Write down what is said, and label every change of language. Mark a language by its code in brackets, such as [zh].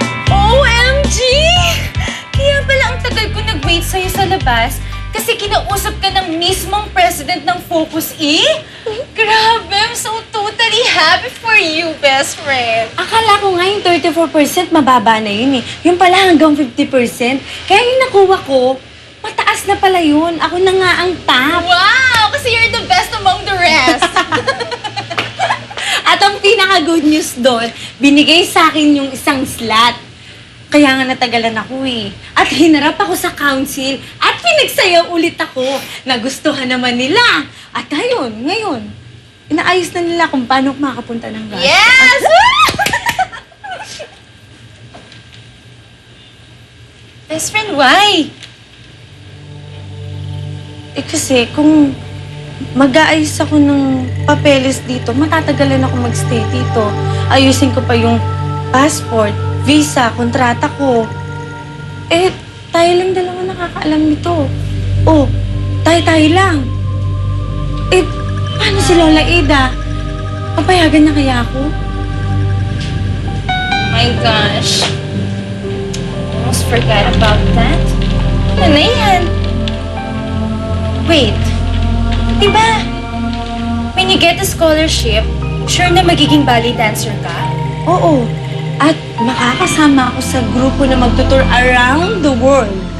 [en] OMG! [tl] Kaya pala ang tagal ko nag-wait sa'yo sa labas kasi kinausap ka ng mismong president ng Focus E? Grabe, [en] I'm so totally happy for you, best friend. [tl] Akala ko nga yung 34% mababa na yun eh. Yung pala hanggang 50%. Kaya yung nakuha ko, mataas na pala yun. Ako na nga ang top. Wow! [en] Kasi you're the best among the rest. [tl] At ang pinaka-good news doon, binigay sa akin yung isang slot. Kaya nga natagalan ako eh. At hinarap ako sa council at pinagsayaw ulit ako. Nagustuhan naman nila. At ayun, ngayon, inaayos na nila kung paano ako makakapunta ng gas. [en] Yes! Best friend, why? [tl] Kasi kung mag-aayos ako ng papeles dito, matatagalan ako magstay dito. Ayusin ko pa yung passport, visa, kontrata ko. Tayo lang dalawa nakakaalam nito. Oh, tayo lang. Paano si Lola Ida? Papayagan niya kaya ako? [en] My gosh. Almost forgot about that. [tl] Ano na yan? [en] Wait. [tl] Diba, [en] when you get a scholarship, sure [tl] na magiging [en] ballet dancer ka? [tl] Oo. At makakasama ako sa grupo na magtutur around the world.